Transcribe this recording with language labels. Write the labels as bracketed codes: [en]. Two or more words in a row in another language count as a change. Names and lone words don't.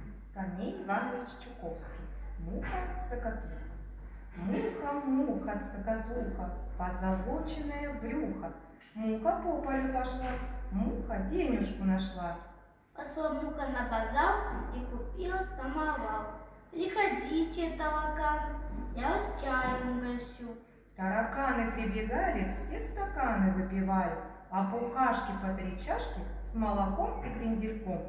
[ru] Корней Иванович Чуковский. Муха-цокотуха. Муха, цокотуха, позолоченное брюхо. Муха по полю пошла, муха денежку нашла. Пошла муха на базар и купила самовар. Приходите, тараканы, я вас чаем угощу. Тараканы прибегали, все стаканы выпивали, а букашки по 3 чашки с молоком и крендельком.